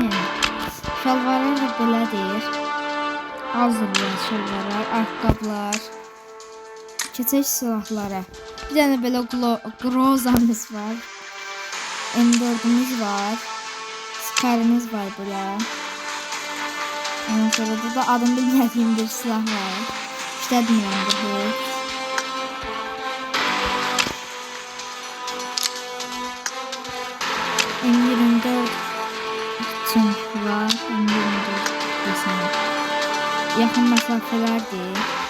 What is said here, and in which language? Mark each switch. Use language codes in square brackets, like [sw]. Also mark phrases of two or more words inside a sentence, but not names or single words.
[az] Yəni şalvarlar da belədir. Azdır biraz şalvarlar, ayaqqabılar. Keçək silahlara. Bir dənə belə grozamız var. M4'ümüz var. Skarımız var belə. Ondan sonra burada adım bilmədiyim bir silah var. İşlətmirəm bu. M24 için var. [tr] M24 desene. Yakın mesafelerdir.